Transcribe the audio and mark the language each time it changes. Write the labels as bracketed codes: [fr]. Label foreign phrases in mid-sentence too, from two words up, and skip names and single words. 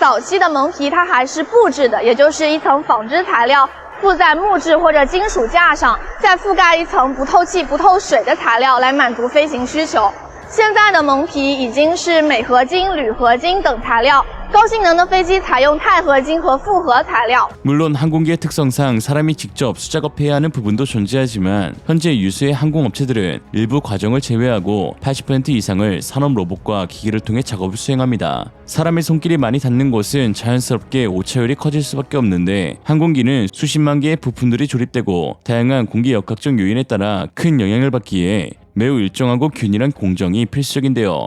[zh] 早期的蒙皮它还是布制的，也就是一层纺织材料附在木质或者金属架上，再覆盖一层不透气、不透水的材料来满足飞行需求。现在的蒙皮已经是镁合金、铝合金等材料，高性能的飞机采用钛合金和复合材料。 [ko] 물론 항공기의 특성상 사람이 직접 수작업해야 하는 부분도 존재하지만 현재 유수의 항공업체들은 일부 과정을 제외하고 80% 이상을 산업 로봇과 기기를 통해 작업을 수행합니다. 사람의 손길이 많이 닿는 곳은 자연스럽게 오차율이 커질 수밖에 없는데 항공기는 수십만 개의 부품들이 조립되고 다양한 공기 역학적 요인에 따라 큰 영향을 받기에 매우 일정하고 균일한 공정이 필수적인데요.